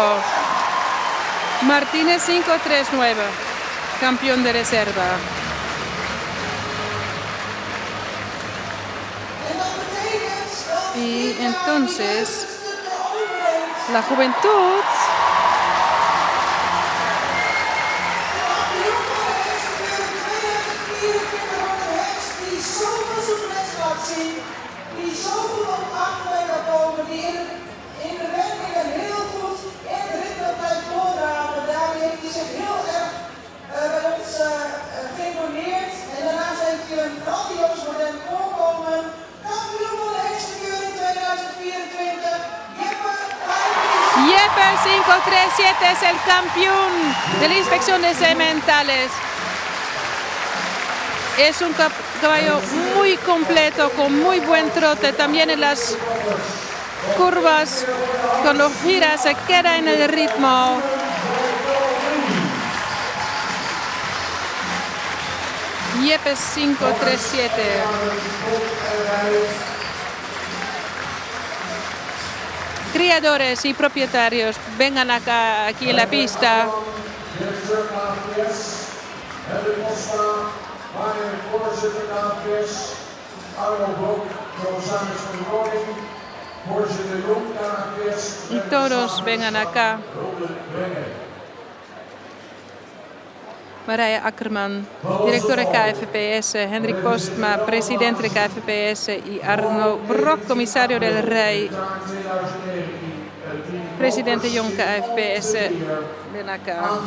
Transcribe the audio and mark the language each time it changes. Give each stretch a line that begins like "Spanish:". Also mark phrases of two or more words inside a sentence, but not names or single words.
Spanish: Martínez 539, campeón de reserva. Y entonces la juventud
Dutch: die zo goed op achterwege komen, die in de wendingen heel goed in het ritme blijft doordraven. Daarmee heeft hij zich heel erg bij ons geïmponeerd. En daarnaast heeft hij een grandioos modern voorkomen. Kampioen van de Heksenkeuring 2024, Jeppe.
Spanish: Jeppe 537 es el campeón de la inspección de sementales. Es un caballo muy completo, con muy buen trote. También en las curvas, cuando gira, se queda en el ritmo. Jeppe 537. Criadores y propietarios, vengan acá, aquí en la pista.
Dutch: Voorzitter KNVS, Arno Blok, commissaris van de Koning, voorzitter Jong KNVS.
Spanish: Y todos vengan acá. Marije Akkerman, directora KFPS, Hendrik Postma, presidente de KFPS y Arno Brok, comisario del Rey, presidente Jong KFPS, ven acá.